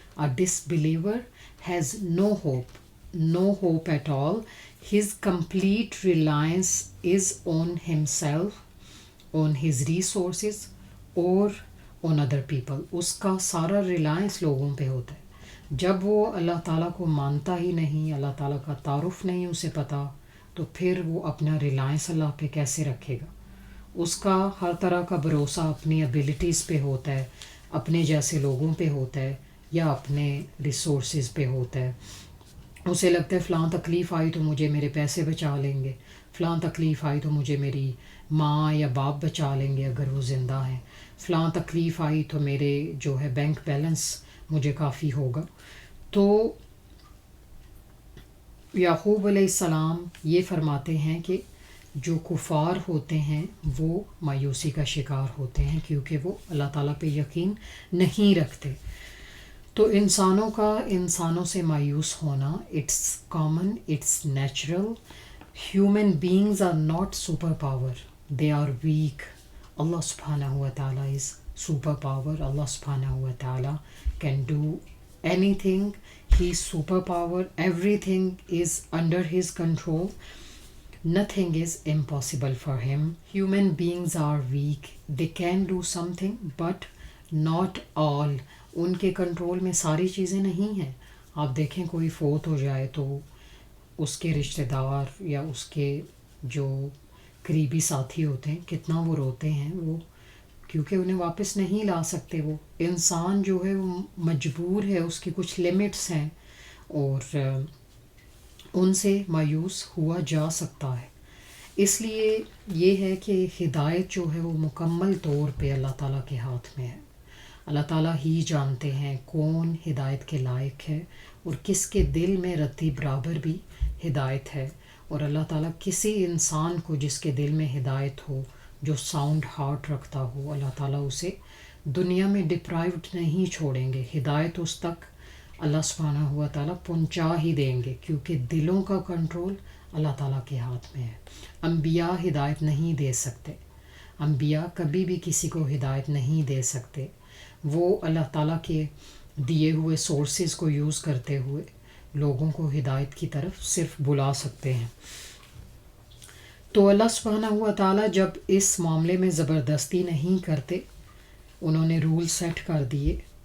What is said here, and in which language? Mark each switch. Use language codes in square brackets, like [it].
[en] A disbeliever has no hope at all. His complete reliance is on himself, on his resources, or on other people. [ur] اس کا سارا Reliance لوگوں پہ ہوتا ہے. جب وہ اللہ تعالیٰ کو مانتا ہی نہیں، اللہ تعالیٰ کا تعارف نہیں اسے پتہ، تو پھر وہ اپنا ریلائنس اللہ پہ کیسے رکھے گا؟ اس کا ہر طرح کا بھروسہ اپنی ابیلٹیز پہ ہوتا ہے، اپنے جیسے لوگوں پہ ہوتا ہے، یا اپنے ریسورسز پہ ہوتا ہے. اسے لگتا ہے فلاں تکلیف آئی تو مجھے میرے پیسے بچا لیں گے، فلاں تکلیف آئی تو مجھے میری ماں یا باپ بچا لیں گے اگر وہ زندہ ہیں، فلاں تکلیف آئی تو میرے جو ہے بینک بیلنس مجھے کافی ہوگا. تو یعقوب علیہ السلام یہ فرماتے ہیں کہ جو کفار ہوتے ہیں وہ مایوسی کا شکار ہوتے ہیں، کیونکہ وہ اللہ تعالیٰ پہ یقین نہیں رکھتے. تو انسانوں کا انسانوں سے مایوس ہونا [en] It's common, it's natural. Human beings are not super power, they are weak. Allah سبحانہ و تعالیٰ is super power. Allah سبحانہ و تعالیٰ can do anything. He is superpower. Everything is under his control. Nothing is impossible for him. Human beings are weak. They can do something, but not all. [ur] ان کے control میں ساری چیزیں نہیں ہیں. آپ دیکھیں کوئی فوت ہو جائے تو اس کے رشتہ دار یا اس کے جو قریبی ساتھی ہوتے ہیں کتنا وہ روتے ہیں، وہ کیونکہ انہیں واپس نہیں لا سکتے. وہ انسان جو ہے وہ مجبور ہے، اس کی کچھ لمٹس ہیں، اور ان سے مایوس ہوا جا سکتا ہے. اس لیے یہ ہے کہ ہدایت جو ہے وہ مکمل طور پہ اللہ تعالیٰ کے ہاتھ میں ہے. اللہ تعالیٰ ہی جانتے ہیں کون ہدایت کے لائق ہے اور کس کے دل میں رتی برابر بھی ہدایت ہے. اور اللہ تعالیٰ کسی انسان کو جس کے دل میں ہدایت ہو، جو ساؤنڈ ہارٹ رکھتا ہو، اللہ تعالیٰ اسے دنیا میں ڈپرائیوڈ نہیں چھوڑیں گے. ہدایت اس تک اللہ سبحانہ و تعالیٰ پہنچا ہی دیں گے، کیونکہ دلوں کا کنٹرول اللہ تعالیٰ کے ہاتھ میں ہے. انبیاء ہدایت نہیں دے سکتے، انبیاء کبھی بھی کسی کو ہدایت نہیں دے سکتے. وہ اللہ تعالیٰ کے دیے ہوئے سورسز کو یوز کرتے ہوئے لوگوں کو ہدایت کی طرف صرف بلا سکتے ہیں. تو اللہ سبحانہ و تعالیٰ جب اس معاملے میں زبردستی نہیں کرتے، انہوں نے رول سیٹ کر دیے.